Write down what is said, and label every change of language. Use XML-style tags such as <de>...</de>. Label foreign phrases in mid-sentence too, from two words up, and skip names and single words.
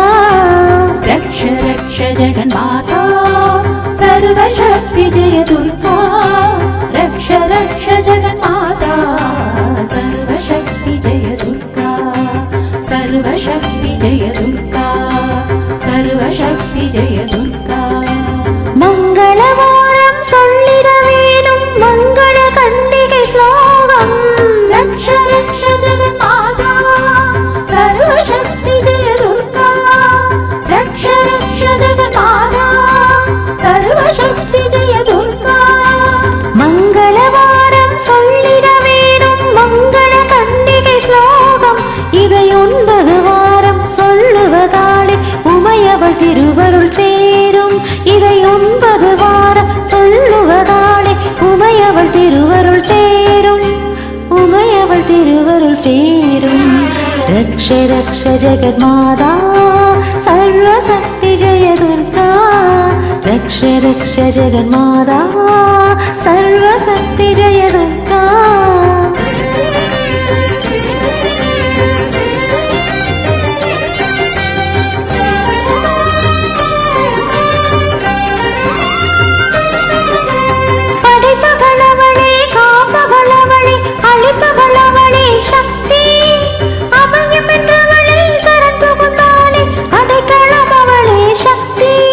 <sa>रक्ष रक्ष जगन्माता सर्वशक्ति जय दुर्गा रक्ष रक्ष जगन्माता सर्वशक्ति जय दुर्गा सर्वशक्ति जय दुर्गा सर्वशक्ति जय दुर्गा</sa> <ta>मंगलवारम சொல்லிட வேணும் मंगल கண்டிகை ஸ்லோகம்</ta> <sa>रक्ष रक्ष जगन्माता सर्वशक्ति जय दुर्गा रक्ष रक्ष जगन्माता सर्वशक्ति जय दुर्गा</sa> <ta>मंगलवारम சொல்லிட வேணும் मंगल கண்டிகை ஸ்லோகம் இதை 9 வாரம் சொல்லுவதாலே உமையவள் திருவருள் சேரும் இதை 9 வாரம் சொல்லுவதாலே உமையவள் திருவருள் சேரும் உமையவள் திருவருள் சேரும்</ta> <sa>रक्ष रक्ष जगन्माता सर्वशक्ति जय दुर्गा रक्ष रक्ष जगन्माता सर्वशक्ति जय दुर्गा</sa> <ta>படைப்பவளவளே காப்பவளவளே அழிப்பவளவளே சக்தி அபயம் என்றவளே சரண் புகுந்தாளே அடைக்கலம் அவளே சக்தி</ta>